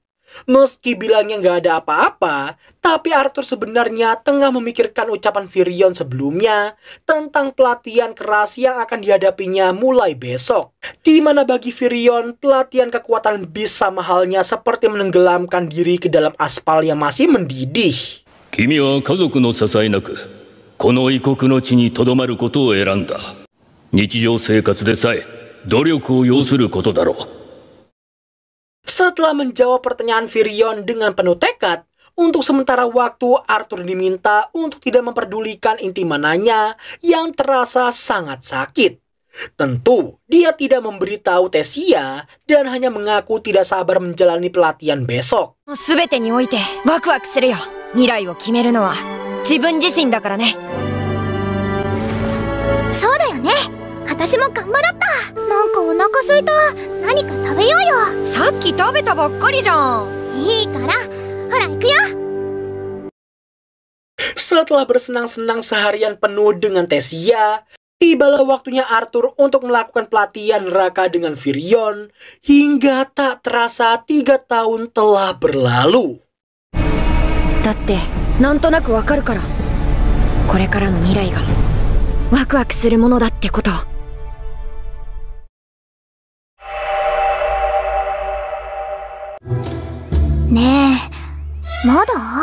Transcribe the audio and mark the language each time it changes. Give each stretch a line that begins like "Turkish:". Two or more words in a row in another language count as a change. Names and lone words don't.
Indonesian: Meski bilangnya nggak ada apa-apa, tapi Arthur sebenarnya tengah memikirkan ucapan Virion sebelumnya tentang pelatihan keras yang akan dihadapinya mulai besok. Di mana bagi Virion, pelatihan kekuatan beast sama halnya seperti menenggelamkan diri ke dalam aspal yang masih mendidih.
Japanese: 君は家族のささいなく、この異国の地に留まることを選んだ. 日常生活でさえ、努力を要することだろ.
Indonesian: Setelah menjawab pertanyaan Virion dengan penuh tekad, untuk sementara waktu Arthur diminta untuk tidak memperdulikan inti mananya yang terasa sangat sakit. Tentu, dia tidak memberitahu Tesia dan hanya mengaku tidak sabar menjalani pelatihan besok.
Japanese: 全てにおいてワクワクするよ。未来を決めるのは自分自身だからね。そうだよね。私も頑張ろった。なんかお腹空いた。何か食べようよ。さっき食べたばっかりじゃん。いいから。ほら行くよ。
Indonesian: Setelah bersenang-senang seharian penuh dengan Tesia, tibalah waktunya Arthur untuk melakukan pelatihan neraka dengan Virion hingga tak terasa 3 tahun telah berlalu.
Japanese: だってなんとなくわかるから。これからの未来がワクワクするものだってこと。ねえ、まだ？